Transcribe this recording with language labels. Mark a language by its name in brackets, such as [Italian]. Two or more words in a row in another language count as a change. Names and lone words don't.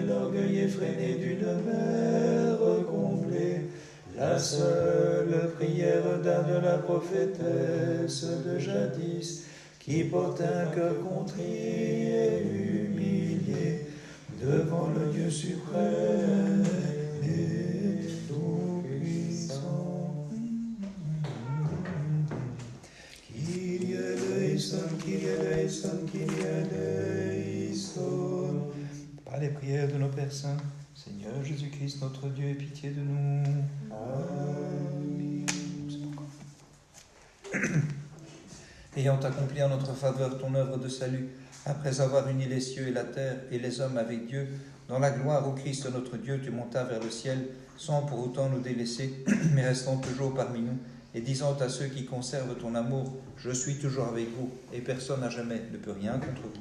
[French] l'orgueil effréné d'une mère comblée, la seule prière d'Anne la prophétesse de jadis, qui porte un cœur contrit et humilié devant le Dieu suprême et tout-puissant. [Greek] Κύριε ἐλέησον, Κύριε ἐλέησον, Κύριε ἐλέησον. [French] Par les prières de nos Pères saints, Seigneur Jésus-Christ, notre Dieu, aie pitié de nous. Amen. Ayant accompli en notre faveur ton œuvre de salut, après avoir uni les cieux et la terre et les hommes avec Dieu, dans la gloire au Christ notre Dieu, tu montas vers le ciel, sans pour autant nous délaisser, mais restant toujours parmi nous, et disant à ceux qui conservent ton amour, je suis toujours avec vous, et personne à jamais ne peut rien contre vous.